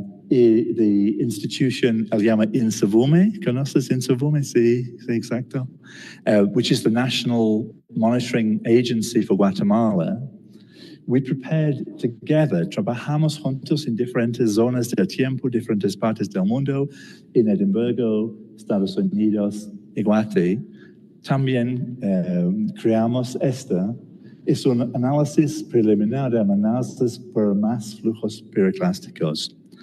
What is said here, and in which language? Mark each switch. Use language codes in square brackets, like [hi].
[es] Y the institution, el llama INSAVUME, ¿conoces INSAVUME? Sí, sí, exacto. [en] Which is the National Monitoring Agency for Guatemala. [es] We prepared together, trabajamos juntos en diferentes zonas del tiempo, diferentes partes del mundo, en Edimburgo, Estados Unidos y Guate. También creamos esta. Es un análisis preliminar de amenazas por más flujos piroclásticos.